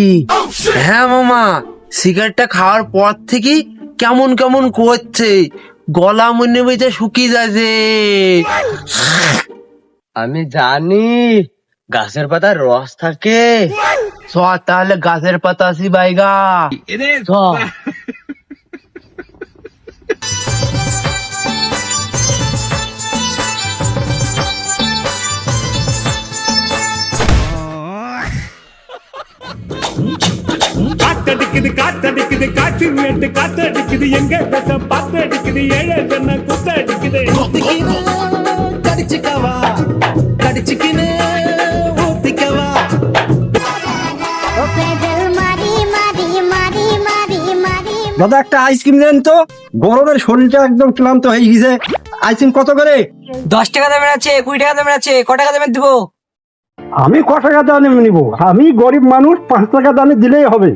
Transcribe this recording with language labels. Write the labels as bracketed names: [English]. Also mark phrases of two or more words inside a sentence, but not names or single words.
[Bangla] হ্যাঁ মামা, সিগারেটটা খাওয়ার পর থেকে কেমন কেমন করছে, গলা মনে হচ্ছে শুকিয়ে যাচ্ছে। আমি জানি গাছের পাতার রস থাকে। চ তাহলে গাছের পাতা আসি বাইগা। চ। [Tamil] காத்தடிக்குது காத்தடிக்குது காற்று மேட்டு காத்தடிக்குது எங்க கட்ட பாத்தடிக்குது ஏழை ஜன குத்தடிக்குது கடிச்சுக்கவா கடிச்சுக்கினு ஊத்திக்கவா [Bangla] দাদা একটা আইসক্রিম দেন তো, গরমের শরীরটা একদম ক্লান্ত হয়ে গেছে। আইসক্রিম কত করে? 10 টাকা দামের আছে, 20 টাকা দামের আছে, ক টাকা দামের দিব? আমি ক টাকা দামে নিব? আমি গরিব মানুষ, 5 টাকা দামে দিলেই হবে।